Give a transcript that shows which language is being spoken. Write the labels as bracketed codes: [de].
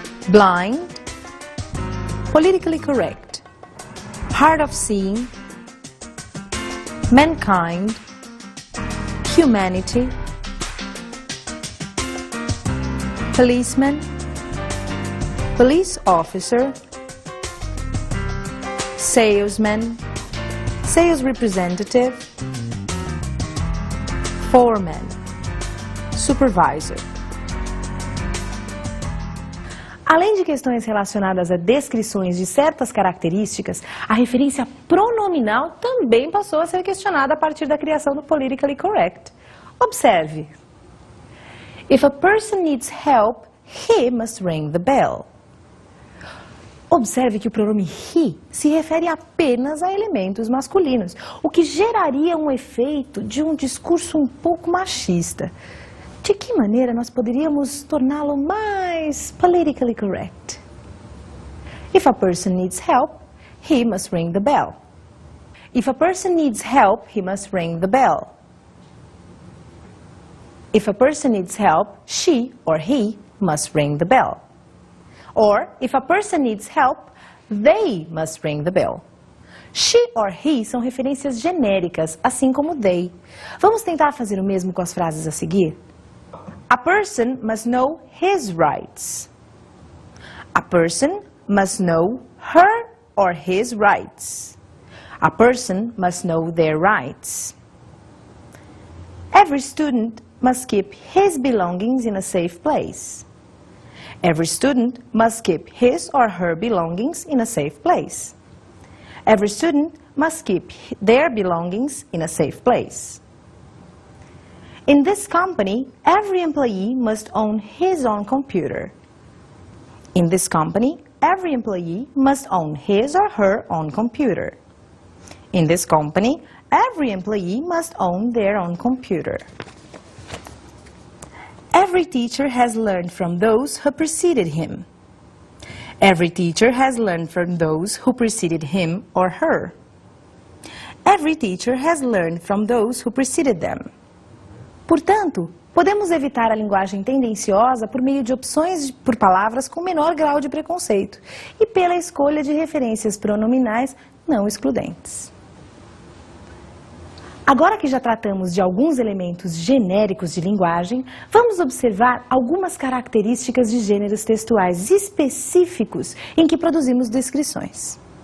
[en] Blind, politically correct, hard of seeing, mankind, humanity, policeman, police officer, salesman, sales representative, foreman, supervisor. [pt] Além de questões relacionadas a descrições de certas características, a referência pronominal também passou a ser questionada a partir da criação do [en] politically correct. [pt] Observe. [en] If a person needs help, he must ring the bell. [pt] Observe que o pronome he se refere apenas a elementos masculinos, o que geraria um efeito de um discurso um pouco machista. De que maneira nós poderíamos torná-lo mais [en] politically correct? If a person needs help, he must ring the bell. If a person needs help, he must ring the bell. If a person needs help, she or he must ring the bell. Or, if a person needs help, they must ring the bell. She or he [pt] são referências genéricas, assim como they. Vamos tentar fazer o mesmo com as frases a seguir? [en] A person must know his rights. A person must know her or his rights. A person must know their rights. Every student must keep his belongings in a safe place. Every student must keep his or her belongings in a safe place. Every student must keep their belongings in a safe place. In this company, every employee must own his own computer. In this company, every employee must own his or her own computer. In this company, every employee must own their own computer. Every teacher has learned from those who preceded him. Every teacher has learned from those who preceded him or her. Every teacher has learned from those who preceded them. [pt] Portanto, podemos evitar a linguagem tendenciosa por meio de opções por palavras com menor grau de preconceito e pela escolha de referências pronominais não excludentes. Agora que já tratamos de alguns elementos genéricos de linguagem, vamos observar algumas características de gêneros textuais específicos em que produzimos descrições.